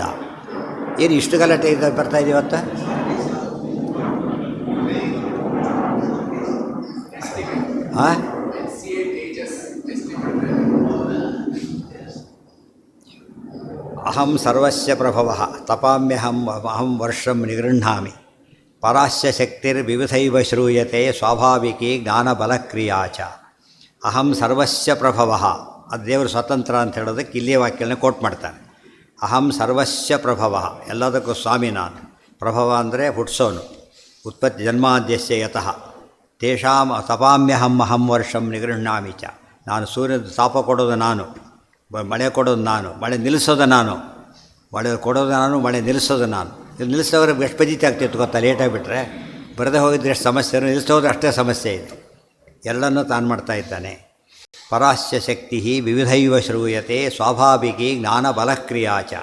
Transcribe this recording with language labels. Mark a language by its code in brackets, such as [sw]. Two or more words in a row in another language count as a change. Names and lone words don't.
[kn] ಏನು ಇಷ್ಟು ಗಲಾಟೆ ಇದೆ ಬರ್ತಾಯಿದೆ ಇವತ್ತು? ಹಾಂ, [sa] ಅಹಂ ಸರ್ವಸ್ಯ ಪ್ರಭವಃ ತಪಾಮ್ಯಹಂ ವರ್ಷಂ ನಿಗೃಹ್ಣಾಮಿ ಪರಾಸ್ಯ ಶಕ್ತಿರ್ವಿವಿಧೈವ ಶ್ರೂಯತೆ ಸ್ವಾಭಾವಿಕಿ ಜ್ಞಾನಬಲಕ್ರಿಯಾ ಚ. ಅಹಂ ಸರ್ವಸ್ಯ ಪ್ರಭವಃ, [kn] ಅದು ದೇವರು ಸ್ವತಂತ್ರ ಅಂತ ಹೇಳೋದಕ್ಕೆ ಇಲ್ಲಿಯ ವಾಕ್ಯನ ಕೋಟ್ ಮಾಡ್ತಾನೆ. [sa] ಅಹಂ ಸರ್ವಸ್ಯ ಪ್ರಭವಃ, [kn] ಎಲ್ಲದಕ್ಕೂ ಸ್ವಾಮಿ ನಾನು. ಪ್ರಭವ ಅಂದರೆ ಹುಟ್ಟಿಸೋನು. [sa] ಉತ್ಪತ್ತಿ ಜನ್ಮಾದ್ಯಸ್ಯ ಯತಃ ತೇಷಾಂ ತಪಾಮ್ಯಹಂ ಅಹಂ ವರ್ಷಂ ನಿಗೃಹ್ಣಾಮಿ ಚ. [kn] ನಾನು ಸೂರ್ಯನ ತಾಪ ಕೊಡೋದು ನಾನು, ಮಳೆ ಕೊಡೋದು ನಾನು, ಮಳೆ ನಿಲ್ಲಿಸೋದು ನಾನು. ಮಳೆ ಕೊಡೋದು ನಾನು, ಮಳೆ ನಿಲ್ಲಿಸೋದು ನಾನು. ಇದು ನಿಲ್ಲಿಸೋರಿಗೆ ಎಷ್ಟು ಪಜಿತಿ ಆಗ್ತಿತ್ತು ಗೊತ್ತಾ? ಲೇಟಾಗಿಬಿಟ್ರೆ ಬರದೇ ಹೋಗಿದ್ರೆ ಎಷ್ಟು ಸಮಸ್ಯೆ, ನಿಲ್ಲಿಸೋದ್ರೆ ಅಷ್ಟೇ ಸಮಸ್ಯೆ ಇದೆ. ಎಲ್ಲನೂ ತಾನು ಮಾಡ್ತಾ ಇದ್ದಾನೆ. [sa] ಪರಾಸ್ಯ ಶಕ್ತಿ ವಿವಿಧೈವ ಶ್ರೂಯತೆ ಸ್ವಾಭಾವಿಕಿ ಜ್ಞಾನಬಲಕ್ರಿಯಾ ಚ.